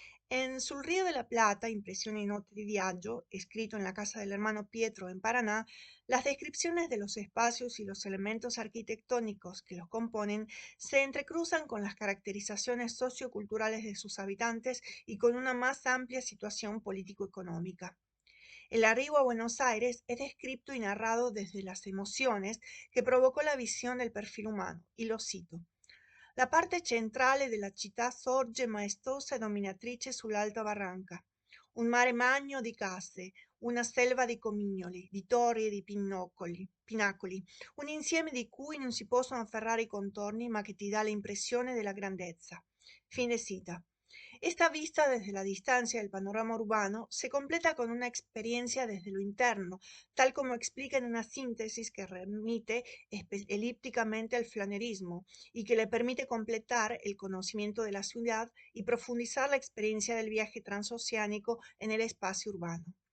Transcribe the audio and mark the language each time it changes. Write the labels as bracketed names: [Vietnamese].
[Spanish] En Sul Río de la Plata, Impressioni e Note di Viaggio, escrito en la casa del hermano Pietro en Paraná, las descripciones de los espacios y los elementos arquitectónicos que los componen se entrecruzan con las caracterizaciones socioculturales de sus habitantes y con una más amplia situación político-económica. El arribo a Buenos Aires es descrito y narrado desde las emociones que provocó la visión del perfil umano, y lo cito. [Italian] La parte centrale della città sorge maestosa e dominatrice sull'alta barranca. Un mare magno di case, una selva di comignoli, di torri e di pinacoli, un insieme di cui non si possono afferrare i contorni, ma che ti dà l'impressione della grandezza. Fine cita. [Spanish] Esta vista desde la distancia del panorama urbano se completa con una experiencia desde lo interno, tal como explica en una síntesis que remite elípticamente al flanerismo y que le permite completar el conocimiento de la ciudad y profundizar la experiencia del viaje transoceánico en el espacio urbano.